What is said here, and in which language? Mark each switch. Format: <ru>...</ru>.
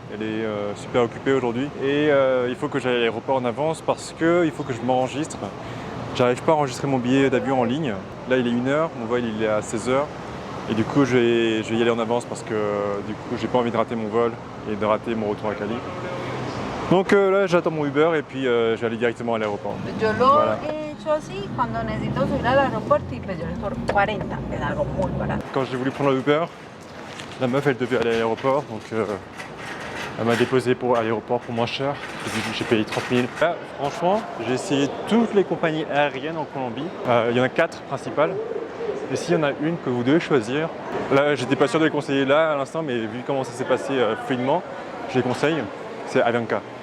<fr>Elle est super occupée aujourd'hui. Et il faut que j'aille à l'aéroport en avance parce qu'il faut que je m'enregistre. J'arrive pas à enregistrer mon billet d'avion en ligne. Là, il est 1h, mon vol il est à 16h. Et du coup, je vais y aller en avance parce que du coup, j'ai pas envie de rater mon vol et de rater mon retour à Cali. Donc là, j'attends mon Uber et puis je vais aller directement à l'aéroport.</fr> <es>Yo lo he hecho así cuando necesito subir al aeropuerto y pues yo les cobro 40, es algo muy barato.</es> <fr>Quand j'ai voulu prendre l'Uber, la meuf elle devait aller à l'aéroport, donc elle m'a déposé à l'aéroport pour moins cher. J'ai payé 30 000. Là, franchement, j'ai essayé toutes les compagnies aériennes en Colombie. Il y en a 4 principales. Et s'il y en a une que vous devez choisir, là j'étais pas sûr de les conseiller là à l'instant, mais vu comment ça s'est passé fluidement, je les conseille, c'est Avianca.</fr>